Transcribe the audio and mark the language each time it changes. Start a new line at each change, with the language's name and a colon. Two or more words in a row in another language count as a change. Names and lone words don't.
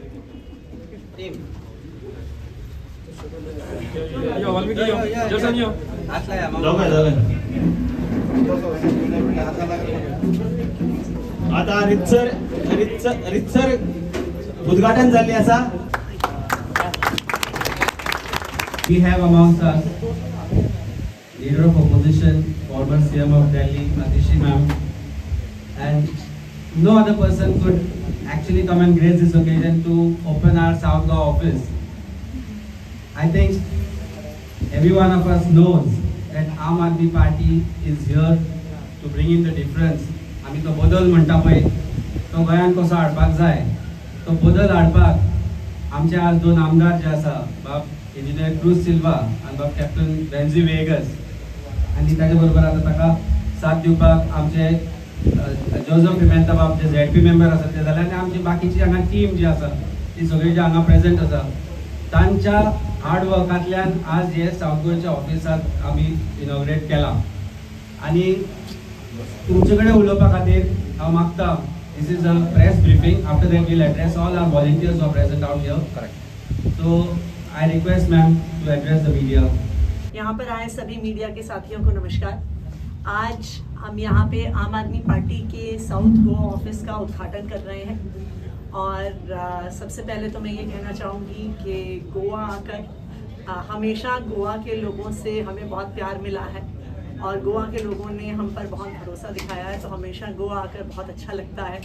Konkani: यो वाल्मीकि यो जसन यो आता रितसर उद्घाटन झाले असा।
English: We have amongst us leader of opposition, former CM of Delhi, Atishi ma'am, and no other person could actually come and grace this occasion to open our South Goa office. I think every one of us knows that Aam Aadmi Party is here to bring in the difference.
Konkani: आमी तो बदल म्हणटा पळय तो गोंयांत कसो हाडपाक जाय तो बदल हाडपाक आमचे आज दोन आमदार जे आसा बाब इंजिनियर क्रुज सिल्वा आनी बाब कॅप्टन वेन्सी वेगस आनी ताचे बरोबर आतां ताका साथ दिवपाक आमचे जोसेफ पिमेंता बाब जे
English: ZP member
Konkani: आसा ते जाल्यार आनी आमची बाकीची हांगा टीम जी आसा ती सगळी जी हांगा प्रेजेंट आसा तांच्या हार्ड वर्कांतल्यान आज हे सावथ गोंयच्या ऑफिसांत आमी इनॉग्रेट केला। आनी तुमचे कडेन उलोवपा खातीर हांव मागता
English: this is a press briefing after that we'll address all our volunteers who are present out here correct so I request ma'am to address the media.
Hindi: यहाँ पर आए सभी मीडिया के साथियों को नमस्कार। आज हम यहाँ पे आम आदमी पार्टी के साउथ गोवा ऑफिस का उद्घाटन कर रहे हैं और सबसे पहले तो मैं ये कहना चाहूँगी कि गोवा आकर हमेशा गोवा के लोगों से हमें बहुत प्यार मिला है और गोवा के लोगों ने हम पर बहुत भरोसा दिखाया है, तो हमेशा गोवा आकर बहुत अच्छा लगता है।